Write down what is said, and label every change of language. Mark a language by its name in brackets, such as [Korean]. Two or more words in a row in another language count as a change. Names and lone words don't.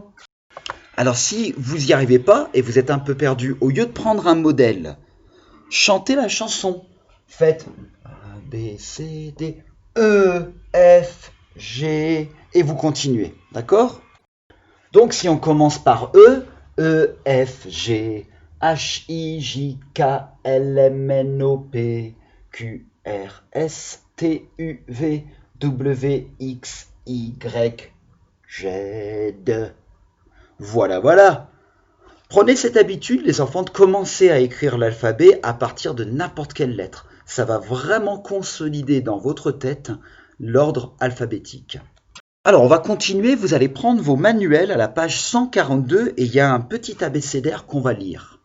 [French] Alors si vous n'y arrivez pas et vous êtes un peu perdu, au lieu de prendre un modèle, chantez la chanson. Faites A, B, C, D, E, F, G, et vous continuez, d'accord? Donc si on commence par E, E, F, G, H, I, J, K, L, M, N, O, P, Q, R, S, T, U, V, W, X, Y, Z. Voilà. Prenez cette habitude, les enfants, de commencer à écrire l'alphabet à partir de n'importe quelle lettre. Ça va vraiment consolider dans votre tête l'ordre alphabétique. Alors, on va continuer. Vous allez prendre vos manuels à la page 142 et il y a un petit abécédaire qu'on va lire.